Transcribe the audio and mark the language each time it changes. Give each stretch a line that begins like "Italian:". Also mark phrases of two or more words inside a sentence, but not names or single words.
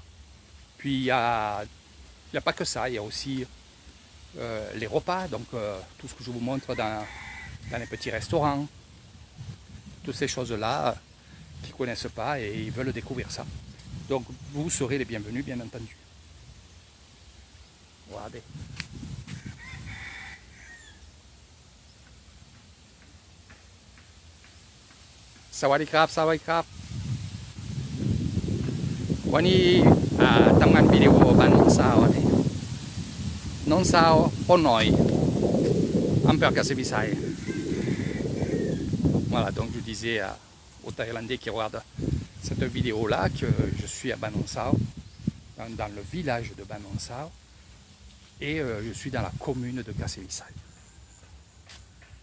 French: Puis il n'y a pas que ça, il y a aussi les repas, donc tout ce que je vous montre dans les petits restaurants, toutes ces choses-là qu'ils ne connaissent pas et ils veulent découvrir ça. Donc vous serez les bienvenus, bien entendu. Regardez.
Thai: สวัสดีครับ สวัสดีครับ. วันนี้ทำงานวิดีโอบ้านน้องสาวป้นหน่อยอำเภอกาเซบิไซ
French: Voilà, donc je disais aux Thaïlandais qui regardent cette vidéo-là que je suis à Ban Nong Sao, dans le village de Ban Nong Sao, et je suis dans la commune de Kasevisai.